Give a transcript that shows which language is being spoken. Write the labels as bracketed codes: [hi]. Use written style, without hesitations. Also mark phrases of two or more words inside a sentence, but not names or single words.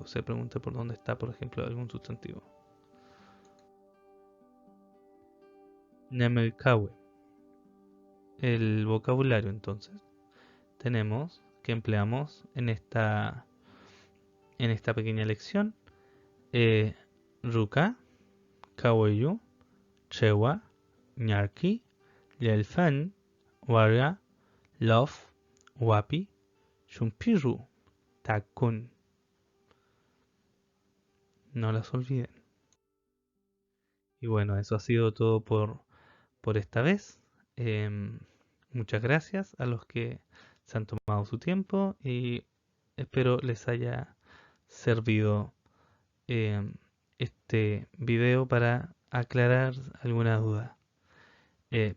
[es] Se pregunte por dónde está, por ejemplo, algún sustantivo. Nemelkawe. El vocabulario entonces tenemos que empleamos en esta pequeña lección [arn] Ruka, Kawayu, Chewa, Nyarki, Yelfan, Warga, Love, Wapi, Shumpiru, Takun. [es] No las olviden. Y bueno, eso ha sido todo por esta vez. Muchas gracias a los que se han tomado su tiempo y espero les haya servido este video para aclarar alguna duda.